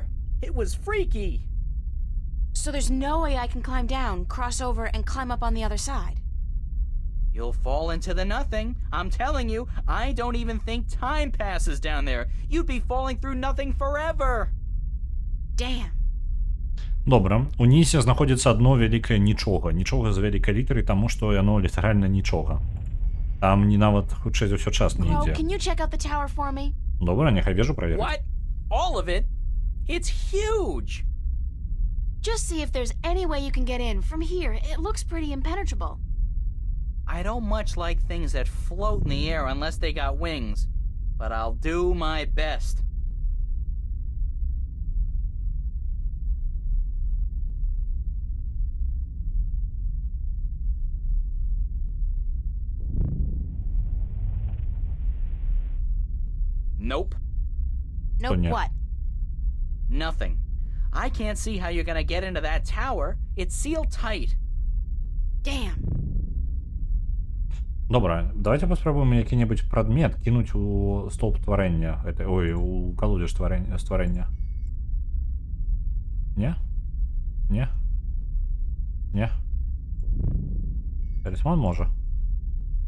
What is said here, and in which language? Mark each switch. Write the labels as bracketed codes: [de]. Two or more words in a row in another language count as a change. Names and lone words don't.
[en] It was freaky. So there's no way I can climb down, cross over, and climb up on the other side? You'll fall into the nothing. I'm telling you, I don't even think time passes down there. You'd be falling through nothing forever. Damn. [be] Добра, унізе знаходзіцца адно вялікае нічога. Нічога з вялікай літары, таму што яно літаральна нічога. Там не нават хутчэй за ўсё час не [en] Crow, [be] ідзе. [en] can you check out the tower for me? [be] Добра, няхай вежу праверыць. [en] What? All of it? It's huge. Just see if there's any way you can get in. From here, it looks pretty impenetrable. I don't much like things that float in the air unless they got wings, but I'll do my best. Nope. Nope, Sonia. what? Nothing. I can't see how you're gonna get into that tower. It's sealed tight. Damn. [be] Добра, давайте паспрабуем які-небудзь прадмет кінуць у столб тварэння. Ой, у калодзеж стварэння. Не? Не? Не? Талісман можа.